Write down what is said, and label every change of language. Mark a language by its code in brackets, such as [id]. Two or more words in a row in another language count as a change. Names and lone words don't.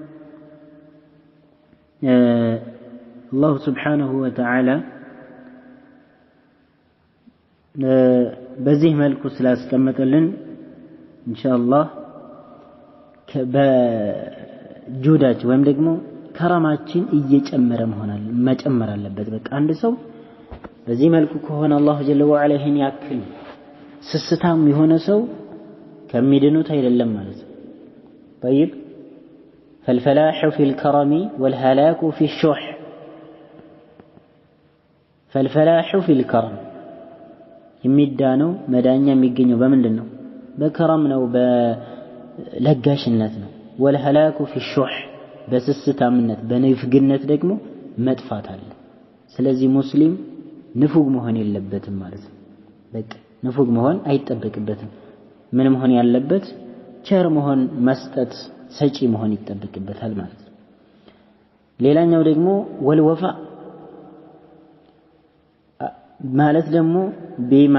[am] አላህ [ar] سبحانه وتعالى [am] በዚህ መልኩ ስላስቀመጠልን [ar] إن شاء الله [am] በጁዳች ወይም ደግሞ ከረማችን እየጨመረ መጨመር አለበት በቃ አንድ ሰው በዚህ መልኩ ከሆነ [ar] الله جل وعلا [am] ይሄን ያክል ስስታም የሆነ ሰው ከሚድኑት አይደለም ማለት ነው [ar] طيب فالفلاح في الكرم والهلاك في الشح فالفلاح في الكرم [am] የሚዳነው መዳኛ የሚገኘው በምንድነው በከረም ነው በለጋሽነት ነው [ar] والهلاك في الشح [am] በስስታምነት በንፍግነት ደግሞ መጥፋት አለ። ስለዚህ ሙስሊም ንፉግ መሆን የለበትም ማለት ነው። በቃ ንፉግ መሆን አይጠበቅበትም። ምን መሆን ያለበት? ቸር መሆን፣ መስጠት፣ ሰጪ መሆን ይጠበቅበታል ማለት ነው። ሌላኛው ደግሞ ወልወፋ ማለት ደግሞ ቢማ